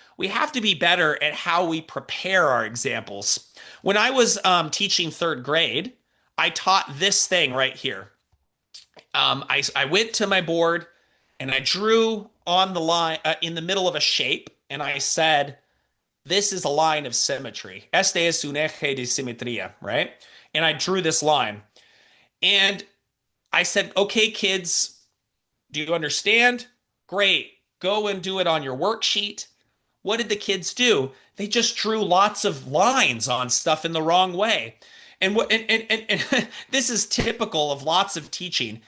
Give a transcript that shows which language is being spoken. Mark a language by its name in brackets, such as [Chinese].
[English] We have to be better at how we prepare our examples. When I was teaching third grade, I taught this thing right here. I went to my board and I drew on the line in the middle of a shape, and I said, this is a line of symmetry. [Spanish] Este es un eje de simetría, [English] right? And I drew this line. And I said, okay, kids, do you understand? Great. Go and do it on your worksheet. What did the kids do? They just drew lots of lines on stuff in the wrong way. And this is typical of lots of teaching.